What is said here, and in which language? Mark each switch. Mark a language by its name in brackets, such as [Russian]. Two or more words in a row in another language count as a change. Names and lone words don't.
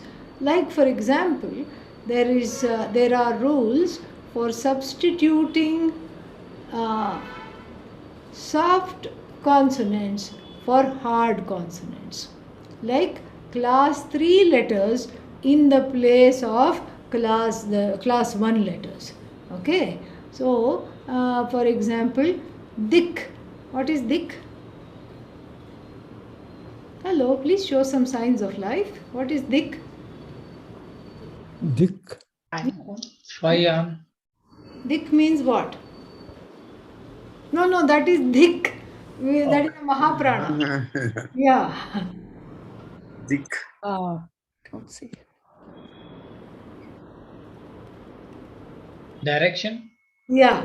[English] Like, for example, there are rules for substituting soft consonants for hard consonants, like class 3 letters in the place of class 1 letters. Okay, so for example, dik. What is dik? Hello, please show some signs of life. What is dik? Dik. Swayam. Dik means what? No, that is dik. That is a Mahaprana. Yeah. Dik. Don't see. Direction. Yeah.